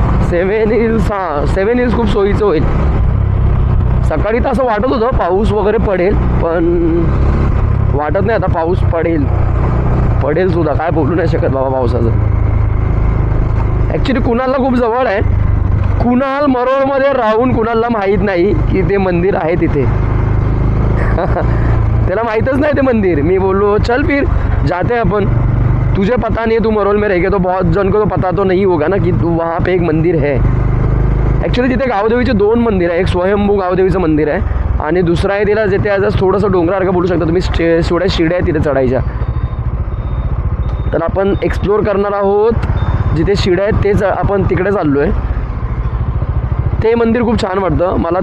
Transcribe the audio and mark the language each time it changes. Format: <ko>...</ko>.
<mr>सेवन hills खूप सोयीचं होईल. सकाळी तर असं वाटत होतं पाऊस वगैरे पडेल, पण वाटत नाही आता पाऊस पडेल सुद्धा. काय बोलू नाही शकत बाबा पावसाचं. ॲक्च्युली कुणालला खूप जवळ आहे. कुणाल मरोळमध्ये राहून कुणालला माहीत नाही की ते मंदिर आहे तिथे. त्याला माहीतच नाही ते मंदिर.</mr> <hi>मी बोललो चल फिर जाते अपन, तुझे पता नहीं है, तू मरोल में रह गए तो बहुत जन को तो पता तो नहीं होगा ना कि वहाँ पे एक मंदिर है.</hi> <mr>ॲक्च्युली तिथे गावदेवीचे 2 मंदिर आहे. एक स्वयंभू गावदेवीचं मंदिर आहे आणि दुसरं आहे तिला जिथे आज थोडंसं डोंगरासारखं बोलू शकता तुम्ही. थोड्या शिड्या आहेत तिथे चढायच्या. तर आपण एक्सप्लोअर करणार आहोत. जिथे शिड्या आहेत तेच आपण तिकडे चाललो आहे. ते मंदिर खूप छान वाटतं मला.</mr>